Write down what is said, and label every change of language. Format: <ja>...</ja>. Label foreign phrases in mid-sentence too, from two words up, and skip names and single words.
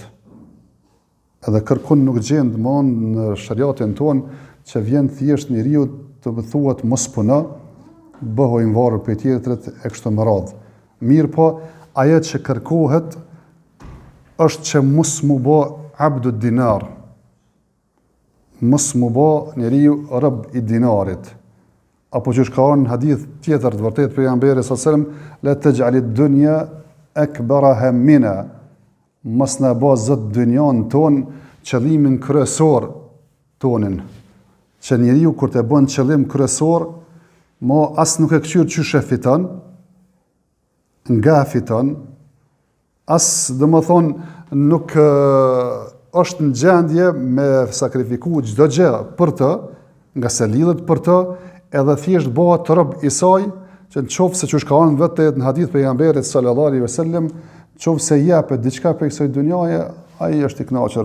<sq>Edhe kërkun nuk gjen domthonë në shariatin tonë që vjen thjesht njeriu të thuhet mos puno, bëhu i varur për tjetrit e kështu me radhë. Mirë po, ajo që kërkohet është që mos mu bë</sq> <ar>عبد الدينار,</ar> <sq>mos mu bë njeriu rob i dinarit. Apo që ka në hadith tjetër të vërtet pejgamberi</sq> <ar>صلى الله عليه وسلم, لا تجعل الدنيا أكبر همنا,</ar> <sq>mos na bë zot dynjan ton qëllimin kryesor tonin. Që njeriu kur të bën qëllim kryesor, mo as nuk e kqyr çysh e fiton, nga fiton, as domethënë nuk është në gjendje me sakrifiku çdo gjë për të, nga se lidhet për të, edhe thjesht bëhet rob i saj, që në qoftë se çush ka ardhur vetë në hadith pejgamberit</sq> <ar>صلى الله عليه وسلم,</ar> <sq>qoftë se jepet diçka për kësaj dunjaje, ai është i kënaqur.</sq>